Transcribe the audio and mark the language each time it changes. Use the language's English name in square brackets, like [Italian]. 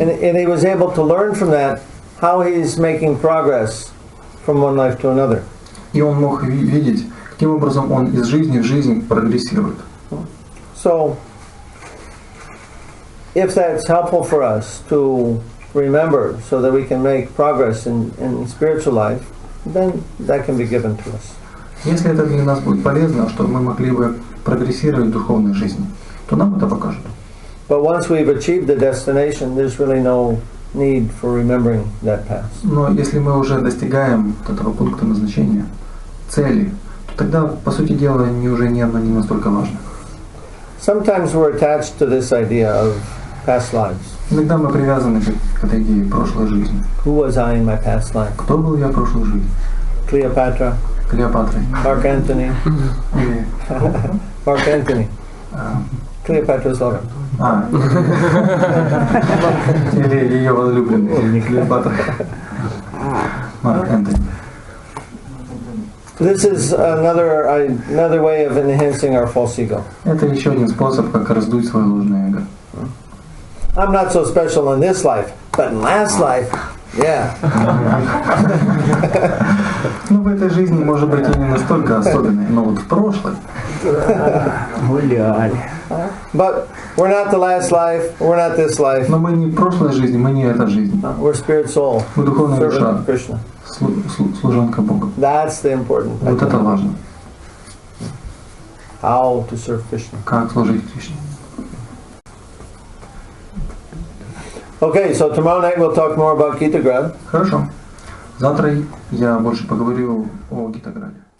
[English] And he was able to learn from that how he's making progress from one life to another. [Russian] И он мог видеть, каким образом он из жизни в жизнь прогрессирует. [English] So, if that's helpful for us to remember so that we can make progress in spiritual life, then that can be given to us. [Russian] Если это для нас будет полезно, чтобы мы могли бы прогрессировать в духовной жизни, то нам это покажут. [English] But once we've achieved the destination, there's really no need for remembering that past. [Russian] Но если мы уже достигаем этого пункта назначения, цели, то тогда, по сути дела, уже не настолько важно. [English] Sometimes we're attached to this idea of past lives. [Russian] Иногда мы привязаны к этой идее прошлой жизни. [English] Who was I in my past life? [Russian] Кто был я в прошлой жизни? [English] Cleopatra, [Russian] Клеопатрой. [English] Mark Antony, [Russian] Или... [English] Mark Antony, Cleopatra's lover. [Russian] Или ее возлюбленный. Не Клеопатра. Марк Энтони. [English] This is another way of enhancing our false ego. [Russian] Это еще один способ, как раздуть свое ложное эго. [English] I'm not so special in this life, but in last life, yeah. [Russian] Ну, в этой жизни, может быть, и не настолько особенной, но вот в прошлой. Гуляли. [English] But we're not the last life, we're not this life. [Russian] Но мы не в прошлой жизни, мы не эта жизнь. [English] We're spirit soul, [Russian] Мы духовная [English] servant [Russian] душа, [English] of Krishna. [Russian] служанка Бога. [English] That's the important [Russian] Вот [English] thing. [Russian] это важно. [English] How to serve Krishna. [Russian] Как служить Кришне. [English] Okay, so tomorrow night we'll talk more about Gita Grad. [Russian] Хорошо. Завтра я больше поговорю о Гитаграде.